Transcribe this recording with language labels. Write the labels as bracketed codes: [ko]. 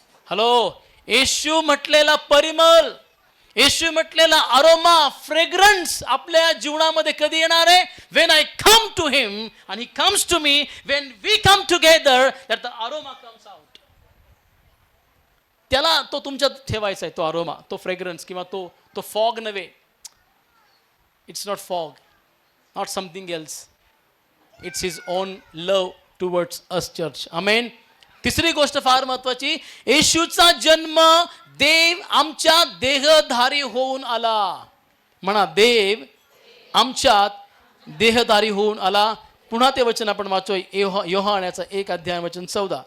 [mr] Hello, येशू म्हटलेला परिमल, येशू म्हटलेला aroma, fragrance आपल्या जीवनामध्ये कधी येणार आहे? [en] When I come to him and he comes to me, when we come together, that the aroma comes out. [mr] त्याला तो तुमच्यात ठेवायचा आहे, तो अरोमा, तो फ्रेग्रन्स किंवा तो फॉग नव्हे. [en] It's not fog, not something else. It's his own love towards us church. Amen. [mr] तिसरी गोष्ट फार महत्वाची, येशूचा जन्म देव आमच्या देहधारी होऊन आला. म्हणा, देव आमच्यात देहधारी होऊन आला. पुन्हा ते वचन आपण वाचूया, योहानाचा 1 अध्याय वचन 14.